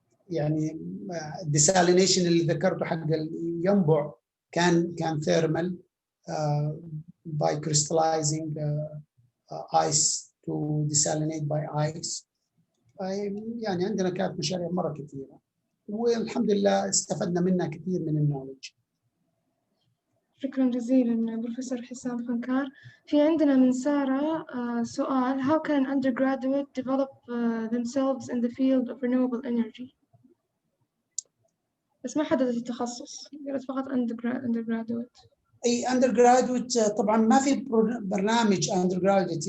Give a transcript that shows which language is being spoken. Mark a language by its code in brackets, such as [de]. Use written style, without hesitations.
[ar] يعني الديسالينيشن اللي ذكرته حق الينبع كان ثيرمال [en] by crystallizing ice to desalinate by ice. [ar] يعني عندنا كانت مشاريع مرة كثيرة والحمد لله استفدنا منها كثير من النولج. شكرا جزيلا بروفيسور حسام خنكار. في عندنا من سارة سؤال، [en] how can an undergraduate develop themselves in the field of renewable energy؟ [ar] بس ما حددت التخصص، قالت فقط [en] undergraduate. [ar] اي undergraduate طبعا ما في برنامج undergraduate.